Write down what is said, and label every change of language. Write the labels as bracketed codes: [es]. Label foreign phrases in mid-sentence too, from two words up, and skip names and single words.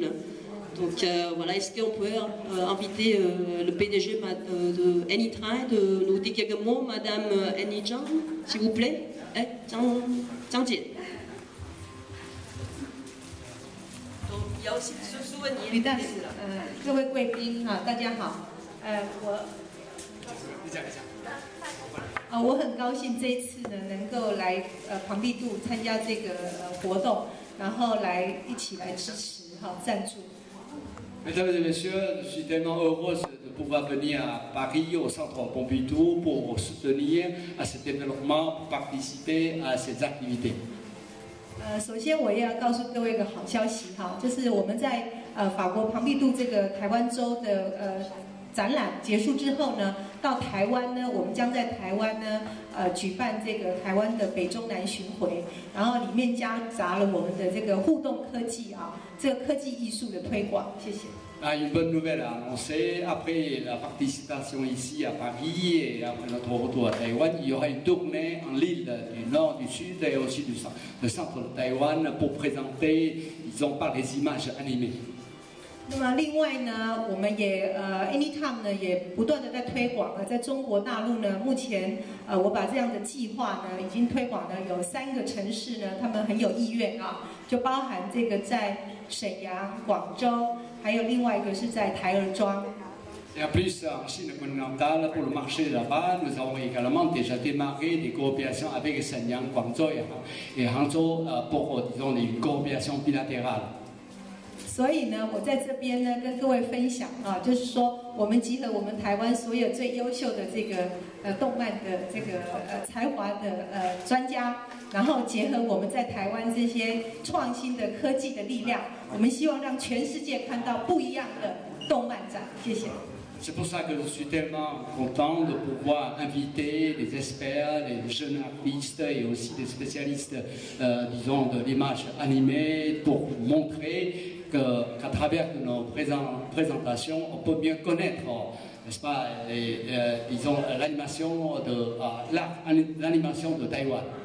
[fr] Donc voilà, est-ce qu'on peut inviter le PDG de Anytrain de nous dire quelques mots, Madame Annie Zhang, s'il vous plaît, Zhang Jie. Il y a aussi ce souvenir. Mesdames, [zh] 各位贵宾啊，大家好。我很高兴这一次呢能够来庞毕度参加这个活动，然后一起来支持赞助。 [fr] Mesdames et messieurs, je suis tellement heureuse de pouvoir venir à Paris, au Centre Pompidou, pour soutenir à cet développement, participer à ces activités. [zh] 首先我也要告诉各位一个好消息哈，就是我们在法国庞毕度这个台湾州的展览结束之后呢，到台湾呢，我们将在台湾呢举办这个台湾的北中南巡回，然后里面夹杂了我们的这个互动科技这个科技艺术的推广。谢谢。 [fr] Une bonne nouvelle à annoncer, après la participation ici à Paris et après notre retour à Taïwan, il y aura une tournée en l'île du Nord, du Sud et aussi du centre de Taïwan pour présenter, disons, par les images animées. [zh] 那么另外呢，我们也Anytime 呢也不断的在推广在中国大陆呢，目前我把这样的计划呢已经推广了有3个城市呢，他们很有意愿就包含这个在沈阳、广州，还有另外一个是在台儿庄。 [fr] Et en plus, en Chine continentale, pour le marché là-bas, nous avons également déjà démarré des coopérations avec Shenyang, Guangzhou et Hangzhou pour, disons, une coopération bilatérale. [zh] 所以呢，我在这边呢跟各位分享就是说，我们集合我们台湾所有最优秀的这个动漫的这个才华的专家，然后结合我们在台湾这些创新的科技的力量，我们希望让全世界看到不一样的动漫展。谢谢。 [fr] C'est pour ça que je suis tellement content de pouvoir inviter des experts, des jeunes artistes et aussi des spécialistes, disons, de l'image animée pour montrer qu'à travers nos présentations, on peut bien connaître, n'est-ce pas, disons, l'animation de Taïwan.